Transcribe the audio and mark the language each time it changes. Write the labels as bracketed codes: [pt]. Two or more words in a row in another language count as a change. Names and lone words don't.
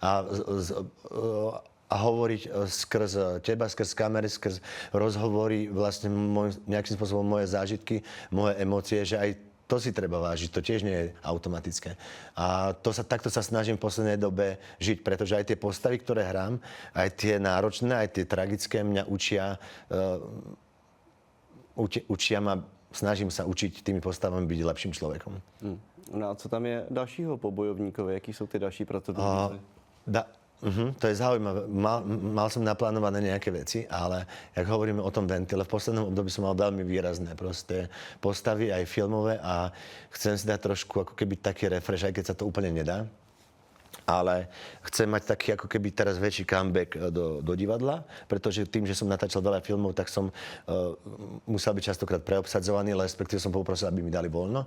[sk] a hovoriť skrz teba, skrz kamery, skrz rozhovory, vlastne nejakým spôsobom moje zážitky, moje emócie, že aj to si treba vážiť, to tiež nie je automatické. A takto sa snažím v poslednej dobe žiť, pretože aj tie postavy, ktoré hrám, aj tie náročné, aj tie tragické mňa učia ma, snažím sa učiť tými postavami byť lepším človekom. [cs] No a co tam je dalšího po bojovníkovi? Jaký jsou ty další procedúry? [sk] To je zaujímavé. Mal som naplánované nejaké veci, ale jak hovoríme o tom ventile, v poslednom období som mal veľmi výrazné proste postavy, aj filmové a chcem si dať trošku ako keby taký refresh, aj keď sa to úplne nedá. Ale chcem mať taký ako keby teraz väčší comeback do divadla, pretože tým, že som natáčal veľa filmov, tak som musel byť častokrát preobsadzovaný, respektíve som poprosil, aby mi dali voľno.